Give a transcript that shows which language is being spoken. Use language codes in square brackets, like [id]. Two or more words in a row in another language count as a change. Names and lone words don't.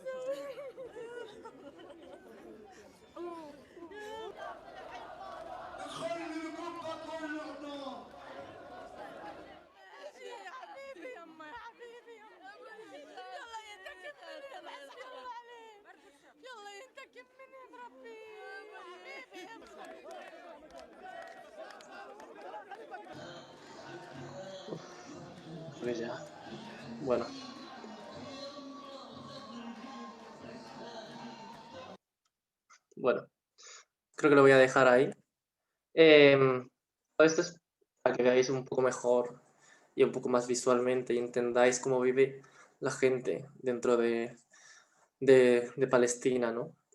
[ar] خلي القبة كله يا حبيبي يما يا حبيبي يما. يلا ينتكب منهم يلا ينتكب منهم ربي يا حبيبي. [es] Ya. Bueno. Bueno, creo que lo voy a dejar ahí. Todo esto es para que veáis un poco mejor y un poco más visualmente y entendáis cómo vive la gente dentro de Palestina, ¿no?